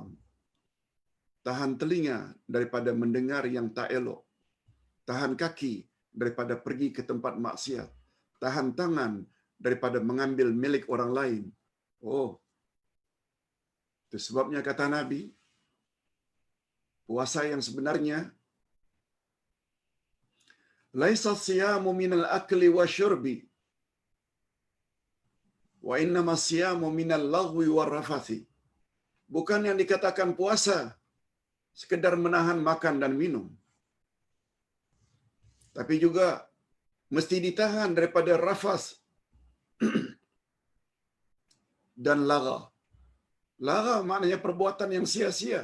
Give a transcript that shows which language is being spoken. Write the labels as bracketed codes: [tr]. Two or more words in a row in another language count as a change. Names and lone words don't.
[ms] Tahan telinga daripada mendengar yang tak elok. Tahan kaki daripada pergi ke tempat maksiat. Tahan tangan daripada mengambil milik orang lain. Oh, itu sebabnya kata Nabi, puasa yang sebenarnya, [ar] ليس الصيام من الأكل والشرب، وإنما الصيام من اللغو والرفث. [ms] Bukan yang dikatakan puasa sekedar menahan makan dan minum, tapi juga mesti ditahan daripada rafas dan laga. Laga maknanya perbuatan yang sia-sia.